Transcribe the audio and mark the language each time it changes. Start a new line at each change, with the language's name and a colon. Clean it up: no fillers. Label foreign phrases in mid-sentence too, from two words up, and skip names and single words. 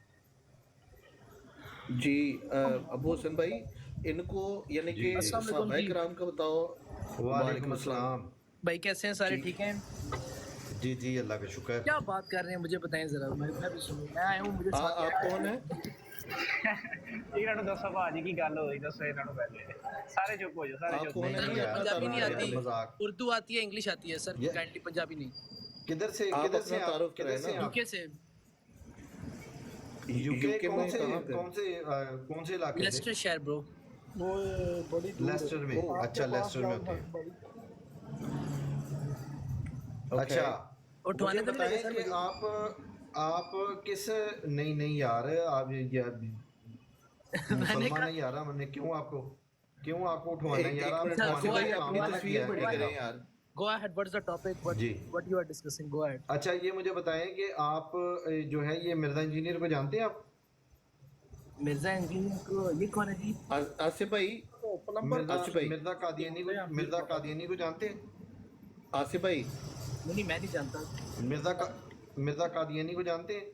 Urdu: جی ابو حسن بھائی ان کو یعنی کہ صحابہ کرام کا بتاؤ. وعلیکم السلام بھائی کیسے ہیں سارے؟ ٹھیک ہیں جی اللہ کا شکر. کیا بات کر رہے ہیں مجھے بتائیں ذرا، میں بھی سنوں. میں آیا ہوں، مجھے آپ کون ہیں؟
Punjabi: ਇਹਨਾਂ ਨੂੰ ਦੱਸੋ ਭਾਜੀ ਕੀ ਗੱਲ ਹੋਈ, ਦੱਸੋ ਇਹਨਾਂ ਨੂੰ ਪਹਿਲੇ.
Urdu: ਸਾਰੇ چپ ہو جاؤ، سارے چپ. پنجابی نہیں آتی، اردو آتی ہے، انگلش آتی ہے سر، کائنڈلی پنجابی نہیں. کدھر سے تعارف کریں نا. یو کے سے. یو کے کون سے علاقے سے؟ لیسٹر شہر برو. وہ بڑی لیسٹر میں. اچھا لیسٹر میں ہوتے ہیں. اچھا اٹھوانے مجھے بتائیں کہ آپ کس نہیں یار آپ مسلمان نہیں یار، ہم نے کیوں آپ کو اٹھوانا ہے یار؟ آپ اپنی تصویر بڑی کریں یار.
English: Go ahead, what is the topic? What you are discussing? Go ahead.
Urdu: اچھا یہ مجھے بتائیں کہ آپ جو ہے یہ مرزا انجینئر کو جانتے ہیں آپ؟ مرزا انجینئر کو یہ کون ہے جی؟ آصف بھائی مرزا قادیانی کو جانتے ہیں؟ آصف بھائی نہیں میں نہیں جانتا. مرزا قادیانی کو جانتے ہیں؟